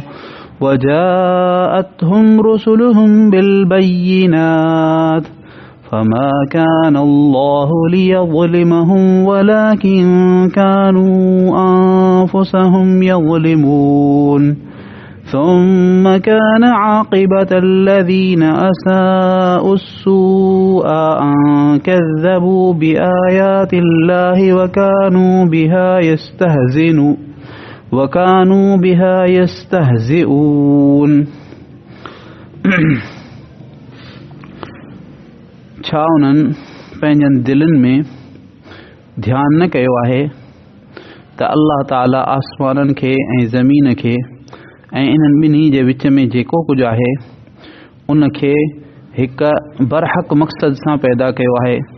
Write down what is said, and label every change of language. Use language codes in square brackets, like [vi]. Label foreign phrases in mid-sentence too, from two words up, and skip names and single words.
[ar] وجاءتهم رسلهم بالبينات فما كان الله ليظلمهم ولكن كانوا أنفسهم يظلمون ثم كان عاقبة الذين أساءوا السوء أن كذبوا بآيات الله وكانوا بها يستهزئون [sd] छा उन्हनि पंहिंजनि दिलनि में ध्यानु न कयो आहे त अल्लाह ताला आसमाननि खे ऐं ज़मीन खे ऐं इन्हनि ॿिन्ही जे विच में जेको कुझु आहे उन खे हिकु बरहक़ मक़सद सां पैदा कयो आहे